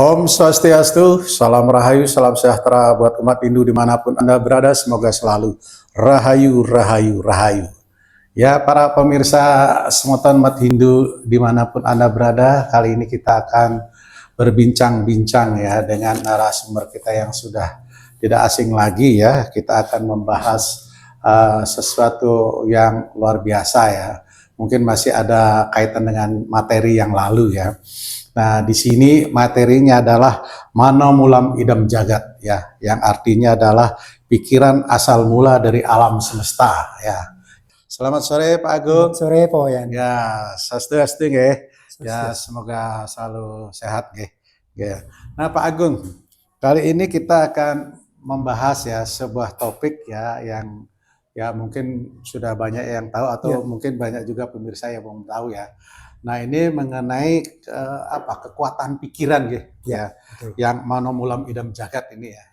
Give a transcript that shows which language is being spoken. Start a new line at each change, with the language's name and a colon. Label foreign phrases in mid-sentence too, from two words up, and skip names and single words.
Indonesian: Swastiastu, salam rahayu, salam sejahtera buat umat Hindu dimanapun Anda berada, semoga selalu rahayu, rahayu, rahayu. Ya, para pemirsa semutan umat Hindu dimanapun Anda berada, kali ini kita akan berbincang-bincang ya dengan narasumber kita yang sudah tidak asing lagi ya. Kita akan membahas sesuatu yang luar biasa ya. Mungkin masih ada kaitan dengan materi yang lalu ya. Nah, di sini materinya adalah
Sanskrit: mano mulam idam jagat
Indonesian: ya, yang artinya adalah pikiran asal mula dari alam semesta ya. Selamat sore Pak Agung. Selamat sore Pak Wayan. Ya, swastiastu nggih. Ya, semoga selalu sehat nggih. Ya. Nah, Pak Agung, kali ini kita akan membahas ya sebuah topik ya yang ya mungkin sudah banyak yang tahu atau mungkin banyak juga pemirsa yang belum tahu ya. Nah, ini mengenai kekuatan pikiran gitu ya, yang
Sanskrit: mano mulam idam jagat
Indonesian: ini ya.